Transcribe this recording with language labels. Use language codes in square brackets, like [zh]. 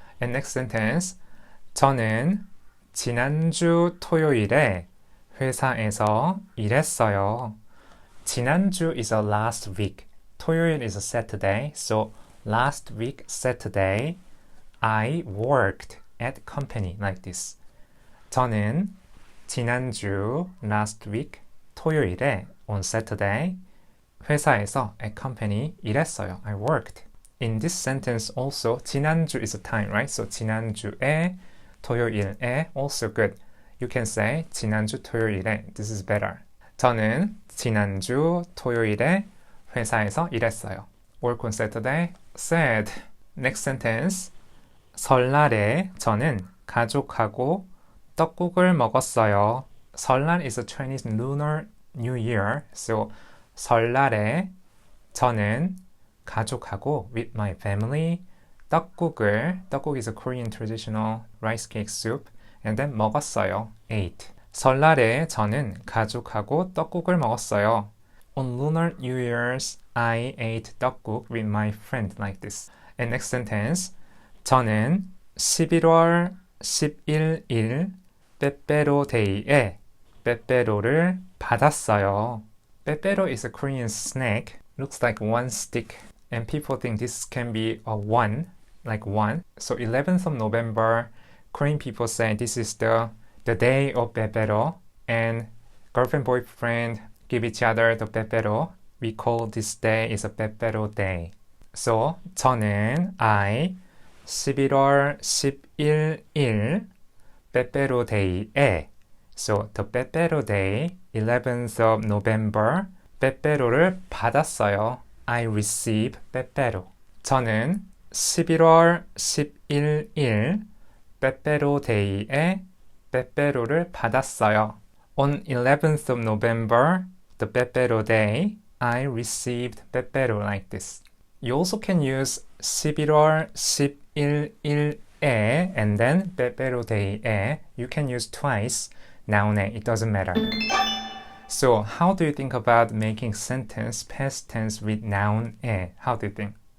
[en] And next sentence. [ko] 저는 지난주 토요일에 회사에서 일했어요. [en] 지난주 is a last week. 토요일 is a Saturday. So last week Saturday I worked at company like this. [ko] 저는 지난주 [en] last week [ko] 토요일에 [en] on Saturday [ko] 회사에서 [en] at company [ko] 일했어요. [en] I worked. In this sentence also 지난주 is a time, right? So [ko] 지난주에 토요일에 [en] also good. You can say [ko] 지난주 토요일에. [en] This is better. [ko] 저는 지난주 토요일에 회사에서 일했어요. [en] Work on Saturday. Sad. Next sentence. [ko] 설날에 저는 가족하고 떡국을 먹었어요. [en] 설날 is a Chinese Lunar New Year. So [ko] 설날에 저는 가족하고 [en] with my family 떡국 is a Korean traditional rice cake soup and then [ko] 먹었어요. [en] ate. [ko] 설날에 저는 가족하고 떡국을 먹었어요. [en] On Lunar New Year's I ate 떡국 with my friend like this. And next sentence. [ko] 저는 11월 11일 빼빼로 데이에 빼빼로를 받았어요. [en] 빼빼로 is a Korean snack. Looks like one stick. And people think this can be a one, like one. So 11th of November, Korean people say this is the day of 빼빼로. And girlfriend, boyfriend give each other the 빼빼로. We call this day is a 빼빼로 day. So 저는 I [ko] 11월 11일 빼빼로 데이에 [en] So the 빼빼로 day 11th of November [ko] 빼빼로를 받았어요. [en] I receive 빼빼로. [ko] 저는 11월 11일 빼빼로 데이에 빼빼로를 받았어요. [en] On 11th of November, the 빼빼로 day, I received 빼빼로 like this. You also can use [ko] 11월 11일에 [en] and then 빼빼로 day에. You can use twice. noun에. It doesn't matter. So how do you think about making sentence past tense with noun에? How do you think?